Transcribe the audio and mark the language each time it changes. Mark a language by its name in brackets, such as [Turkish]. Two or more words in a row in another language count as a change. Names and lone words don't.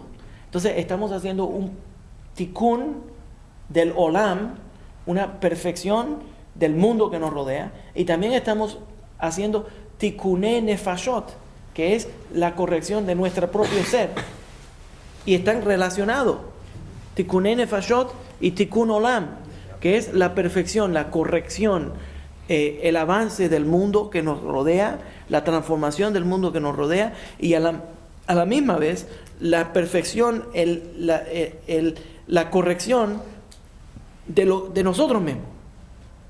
[Spanish] Entonces estamos haciendo un tikkun del olam, una perfección del mundo que nos rodea, y también estamos haciendo [Hebrew] תיקוני נפשות, [Spanish] que es la corrección de nuestro propio ser. Y están relacionados. [Hebrew] תיקוני נפשות y תיקון עולם, [Spanish] que es la perfección, la corrección, el avance del mundo que nos rodea, la transformación del mundo que nos rodea, y a la misma vez la perfección, la corrección de nosotros mismos.